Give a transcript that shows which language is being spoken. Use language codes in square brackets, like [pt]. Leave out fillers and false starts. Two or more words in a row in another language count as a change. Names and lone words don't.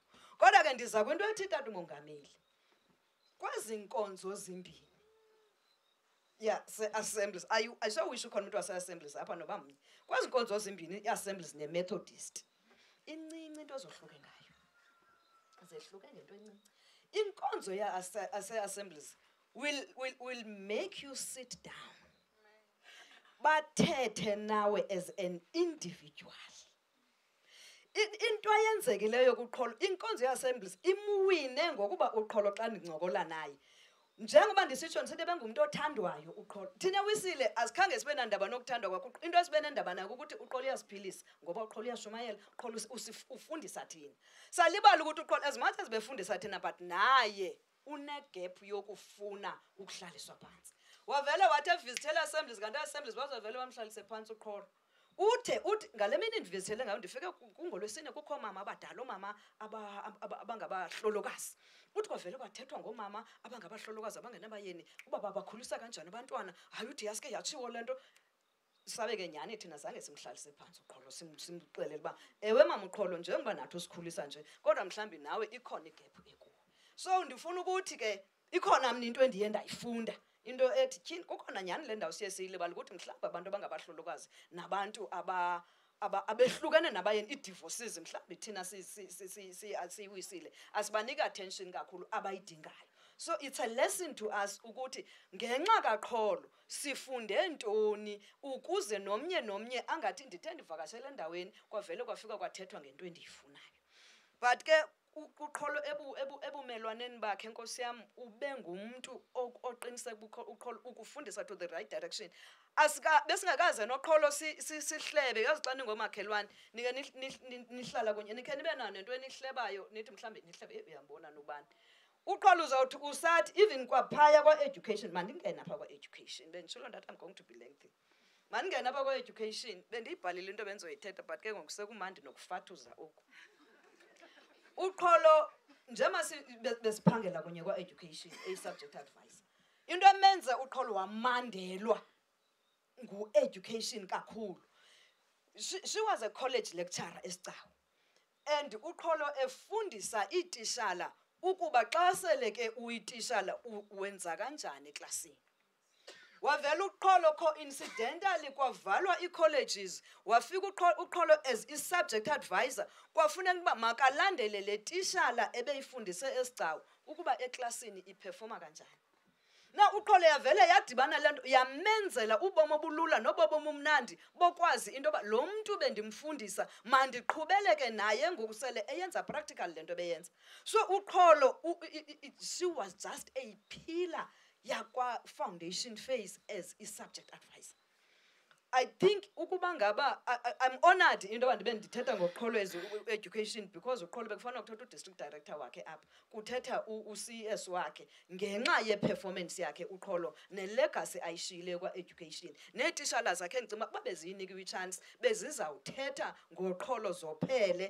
[xh] Kodwa ke ndiza kwinto ethi tata umongameli, kwezi nkonzo zimbini se-Assemblies, ayisowisho khona umntu wase-Assemblies apha noba mnye. Kwezi nkonzo zimbini, i-Assemblies ne-Methodist, incinci into ezohluke ngayo. Zehluke ngento encinci. Inkonzo yase-Assemblies [en] will make you sit down, [xh] bathethe nawe [en] as an individual. [xh] Into ayenzekileyo kuqholo, inkonzo ye-Assemblies imwine ngokuba uqholo xa ndincokola naye, njengoba ndisitsho ndisithi bengumuntu othandwayo uqholo. Thina wisile azikhange sibe nandaba nokuthandwa kwakho. Into esibe nendaba nayo ukuthi uqholo uyasiphilisa ngoba uqholo uyashumayela, uqholo ufundisa thina. Salibala ukuthi uqholo [en] as much as [xh] befundisa thina, but naye unegap yokufuna ukuhlaliswa phansi. Wavele wathi evizithela Assemblies, kanti Assemblies bazavele bamhlalise phansi uqholo. Uthi ngale mini ndivizithele ngayo ndifike kungolwesine kukho mama abadala, omama abangabahlolokazi. Uthi kwavele kwathethwa ngomama abangabahlolokazi abangenabayeni uba babakhulisa kanjani abantwana. Hayi uthi yaske yatshiwo le nto. Sabe ke nyhani thina zange simhlalise phansi uqholo, simxelele uba ewe mama uqholo, njengoba nathi usikhulisa nje kodwa mhlawumbi nawe ikhona igephu ekuwo. So ndifuna ukuthi ke ikhona mna into endiye ndayifunda, into ethi tyhini kukhona nyhani le ndawo siye siyilibala ukuthi mhlawumbi abantu abangabahlolokazi nabantu abehlukene nabayeni, ii-divorces mhlawumbi thina siyiwisile asibaniki attention kakhulu abayidingayo. [en] So it's a lesson to us [xh] ukuthi ngenxa kaQholo sifunde ntoni ukuze nomnye angathi ndithe ndivakashele endaweni kwavele kwafika kwathethwa ngento endiyifunayo. But ke uQholo ebumelwaneni bakhe, Nkosi yam, ube ngumuntu oqiniseka uQholo ukufundisa [en] to the right direction. [xh] Besingakaze noQholo sihlebe, yazi xa ningomakhelwane nike nihlala kunye nikhe nibe nayo nento enihlebayo nithi mhlambe nihlebe uyambona nobani. uqala uzawuthi usathi even kwaphaya kwa-education, mandingena apha kwa-education, benditshilo ndathi [en] I'm going to be lengthy. [xh] Mandingena apha kwa-education, bendiyibhalile into bendizoyithetha but ke ngoku sekumandi nokufathuza oku. Uqholo njema besiphangela kunye kwa-education, a- [en] subject advisor. [xh] Into emenze uqholo wamandelwa ngu-education kakhulu. [en] She was a college lecturer eSicawu. [xh] And uqholo efundisa iitishala ukuba xa sele ke uyitishala wenza kanjani eklasini. Wavela uQholo coincidentally kwavalwa ii-colleges, wafika uQholo as i- [en] subject advisor, [xh] kwafuneka uba makalandele le tishala ebeyifundise esigcawu ukuba eklasini iperforma kanjani. Na uQholo yavele yadibana le nto yamenzela ubomi obulula nobomi omnandi bokwazi into yoba lo mntu bendimfundisa mandiqhubeleke naye ngoku sele eyenza practical le nto beyenza. So uQholo, [en] she was just a pillar yakwa-foundation phase as i- subject advisor. I think [xh] ukuba ngaba [en] I'm honored [xh] into yoba ndibe ndithetha ngoQholo [en] as education because [xh] uQholo bekufanele kuthetha u- [en] district director [xh] wakhe apha, kuthetha u-CS wakhe ngenxa ye-performance yakhe uQholo nelegacy ayishiyileyo kwa-education. Neetishala zakhe ndicinga uba beziyinikiwe i-chance bezizawuthetha ngoQholo zophele.